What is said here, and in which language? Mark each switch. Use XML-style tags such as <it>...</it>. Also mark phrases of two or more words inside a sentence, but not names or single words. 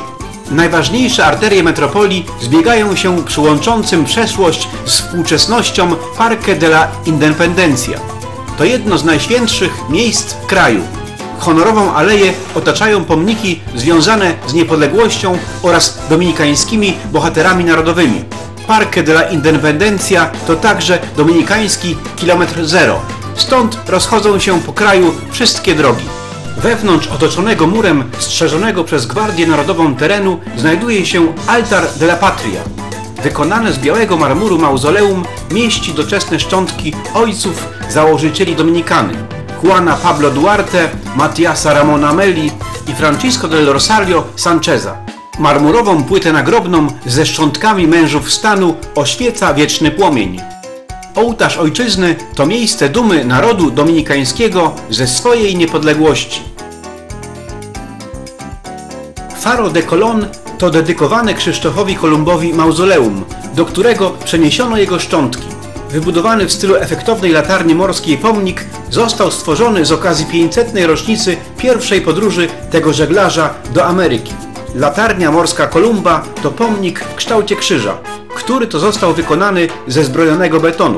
<pl>Najważniejsze arterie metropolii zbiegają się przy łączącym przeszłość z współczesnością Parque de la Independencia. To jedno z najświętszych miejsc w kraju. Honorową aleję otaczają pomniki związane z niepodległością oraz dominikańskimi bohaterami narodowymi. Parque de la Independencia to także dominikański kilometr zero. Stąd rozchodzą się po kraju wszystkie drogi. Wewnątrz otoczonego murem strzeżonego przez Gwardię Narodową terenu znajduje się Altar de la Patria. Wykonane z białego marmuru mauzoleum mieści doczesne szczątki ojców założycieli Dominikany: Juana Pablo Duarte, Matiasa Ramona Meli i Francisco del Rosario Sancheza. Marmurową płytę nagrobną ze szczątkami mężów stanu oświeca wieczny płomień. Ołtarz Ojczyzny to miejsce dumy narodu dominikańskiego ze swojej niepodległości. Faro de Colón to dedykowane Krzysztofowi Kolumbowi mauzoleum, do którego przeniesiono jego szczątki. Wybudowany w stylu efektownej latarni morskiej pomnik został stworzony z okazji 500. rocznicy pierwszej podróży tego żeglarza do Ameryki. Latarnia morska Kolumba to pomnik w kształcie krzyża, który to został wykonany ze zbrojonego betonu.</pl>